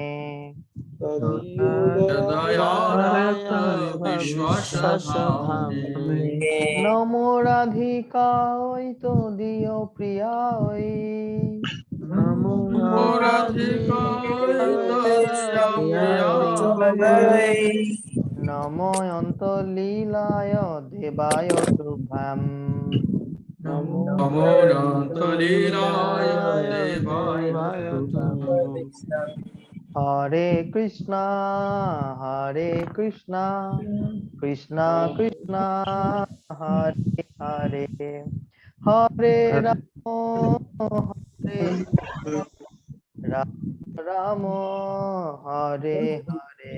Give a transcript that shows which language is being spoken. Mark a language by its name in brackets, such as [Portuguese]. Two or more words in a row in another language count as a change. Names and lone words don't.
[Sanskrit] নমো রাধিকায় তদীয় প্রিয়ায় নমো অন্তলীলায় দেবায় তুভ্যাম হরে কৃষ্ণ কৃষ্ণ কৃষ্ণ হরে হরে হরে রাম রাম হরে হরে